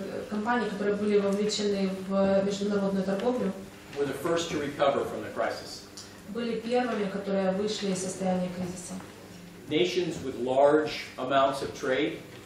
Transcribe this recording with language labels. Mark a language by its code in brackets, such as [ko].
[ru] Компании, которые были вовлечены в международную торговлю, [en] were the first to recover from the crisis. [ru] были первыми, которые вышли из состояния кризиса. [en] Nations with large amounts of trade